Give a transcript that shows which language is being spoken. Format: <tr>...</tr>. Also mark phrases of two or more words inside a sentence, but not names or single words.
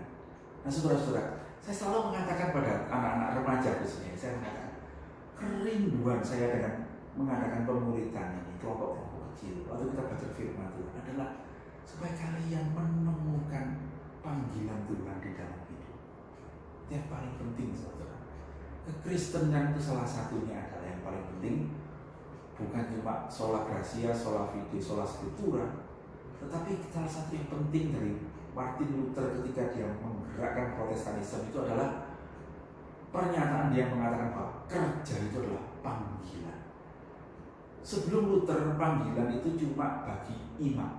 <id>Nah, saudara-saudara, saya selalu mengatakan pada anak-anak remaja khususnya, saya mengatakan kerinduan saya dengan mengadakan pemuritan ini, kelompok-kelompok kecil, waktu kita baca firman Tuhan adalah supaya kalian menemukan panggilan Tuhan di dalam hidup. Itu yang paling penting, saudara. Kekristenan itu salah satunya adalah yang paling penting, bukan cuma</id> <la>sola gratia, sola fide, sola scriptura,</la> <id>tetapi salah satu yang penting dari Martin Luther ketika dia menggerakkan Protestanisme itu adalah pernyataan dia mengatakan bahwa kerja itu adalah panggilan. Sebelum Luther, panggilan itu cuma bagi imam.</id>